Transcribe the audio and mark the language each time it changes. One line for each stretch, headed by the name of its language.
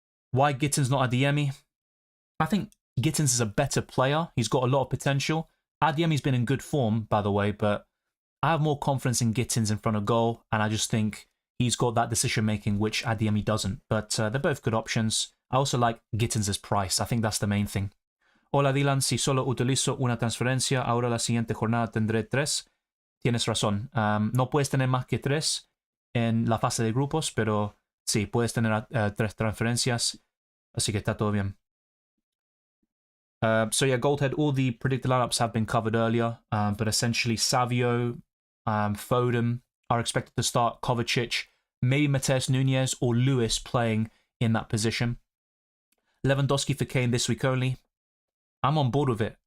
English: Why Gittins not Adeyemi? I think Gittins is a better player. He's got a lot of potential. Adeyemi's been in good form, by the way, but I have more confidence in Gittins in front of goal, and I just think he's got that decision-making, which Adeyemi doesn't. But they're both good options. I also like Gittins' price. I think that's the main thing.
Spanish: Hola Dylan, si solo utilizo una transferencia, ahora la siguiente jornada tendré 3. Tienes razón. No puedes tener más que 3 en la fase de grupos, pero sí, puedes tener 3 transferencias, así que está todo bien.
English: So yeah, Goldhead, all the predicted lineups have been covered earlier, but essentially Savio, Foden are expected to start, Kovacic, maybe Mateus Nunes or Lewis playing in that position. Lewandowski for Kane this week only. I'm on board with it.